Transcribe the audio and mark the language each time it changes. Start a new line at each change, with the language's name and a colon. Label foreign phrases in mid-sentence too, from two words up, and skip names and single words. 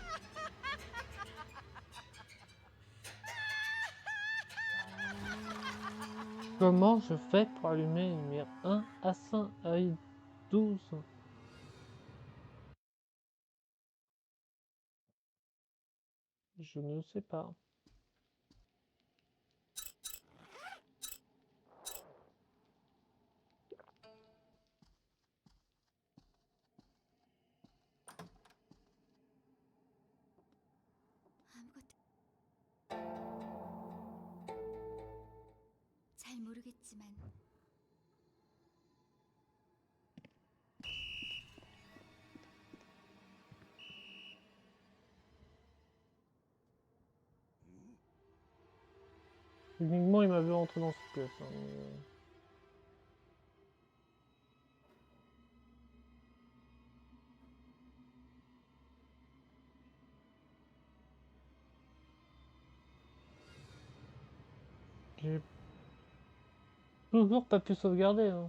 French: Comment je fais pour allumer une lumière 1 à 5 à 12? Je ne sais pas.
Korean: 아무것도 잘 모르겠지만
French: Uniquement, il m'a vu rentrer dans cette pièce, hein, mais, j'ai toujours pas pu sauvegarder, hein.